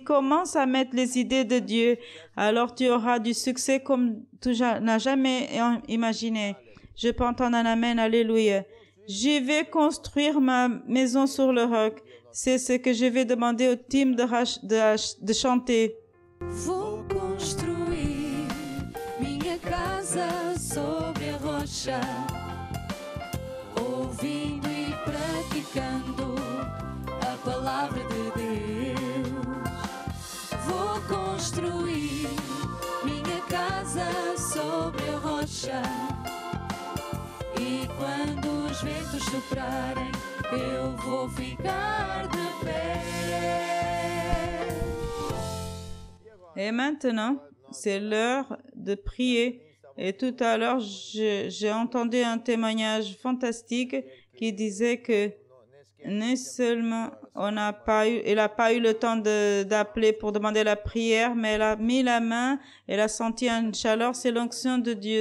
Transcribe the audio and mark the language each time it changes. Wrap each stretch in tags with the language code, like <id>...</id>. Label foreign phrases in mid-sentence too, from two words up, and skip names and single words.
<fr>Commence à mettre les idées de Dieu. Alors, tu auras du succès comme tu n'as jamais imaginé. Je peux entendre un amen, alléluia. Je vais construire ma maison sur le roc. C'est ce que je vais demander au team de chanter.</fr> <pt>Vou construir minha casa sobre a rocha, ouvindo e praticando a palavra de Deus. Vou construir minha casa sobre a rocha, e quando os ventos soprarem, eu vou ficar de pé.</pt> <fr>Et maintenant, c'est l'heure de prier. Et tout à l'heure, j'ai entendu un témoignage fantastique qui disait que non seulement il n'a pas eu le temps d'appeler pour demander la prière, mais elle a mis la main, elle a senti une chaleur, c'est l'onction de Dieu.</fr>